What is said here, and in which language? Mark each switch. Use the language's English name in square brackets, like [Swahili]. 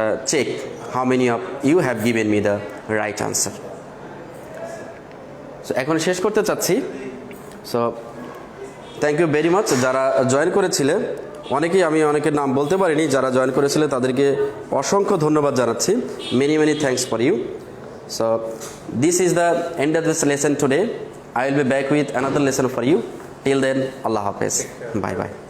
[English] check how many of you have given me the right answer. [Bangla] So এখন শেষ করতে চাচ্ছি। [English] so thank you very much [Bangla] যারা join করেছিলেন, অনেকের নাম বলতে পারিনি, যারা জয়েন করেছিলেন তাদেরকে অসংখ্য ধন্যবাদ জানাচ্ছি। [English] Many thanks for you. So this is the end of this lesson today. I will be back with another lesson for you. Till then, Allah Hafiz. Bye bye.